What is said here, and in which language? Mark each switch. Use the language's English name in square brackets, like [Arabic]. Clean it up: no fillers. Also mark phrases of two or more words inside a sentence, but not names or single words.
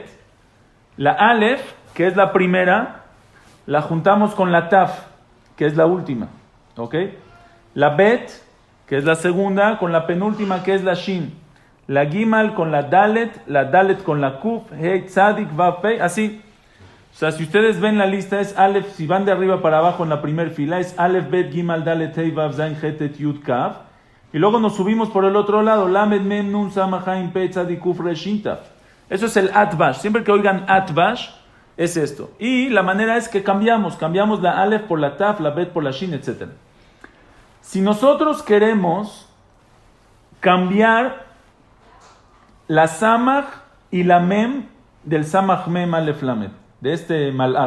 [Spanish] La Aleph, que es la primera, la juntamos con la Taf, que es la última. ¿Ok? La Bet, que es la segunda, con la penúltima, que es la Shin. La Gimal con la Dalet con la Kuf, Hei, Tzadik, Vav, Pei, así. O sea, si ustedes ven la lista, es Aleph, si van de arriba para abajo en la primer fila, es Aleph, Bet, Gimal, Dalet, Hei, Vav, Zain, Hetet, Yud, Kaf. Y luego nos subimos por el otro lado, Lamed, Mem, Nun, Samach, Haim, Pei, Tzadik, Kuf, Resh, Shin, Taf. Eso es el Atbash. Siempre que oigan Atbash, es esto. Y la manera es que cambiamos la Aleph por la Taf, la Bet por la Shin, etc. Si nosotros queremos cambiar la Samach y la Mem del Samach Mem Aleph Lamed, de este Malach.